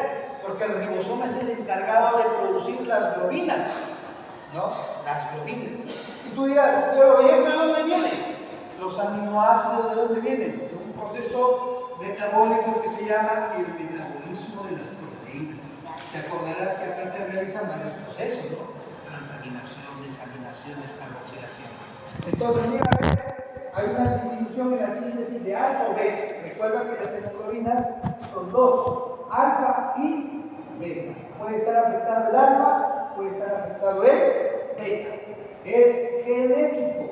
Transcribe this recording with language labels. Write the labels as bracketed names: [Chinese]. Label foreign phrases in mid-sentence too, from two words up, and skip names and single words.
[Spanish] Porque el ribosoma es el encargado de producir las globinas, ¿no? Las globinas. Y tú dirás, pero ¿y esto de dónde viene? Los aminoácidos, ¿de dónde vienen? De un proceso metabólico que se llama el metabolismo de las proteínas. Te acordarás que acá se realizan varios procesos, ¿no? Transaminación, desaminación, descarboxilación. Entonces, mira, hay una disminución en la síntesis de alfa o beta. Recuerda que las hemoglobinas son dos, alfa y beta. Puede estar afectado el alfa, puede estar afectado el beta. Es genético.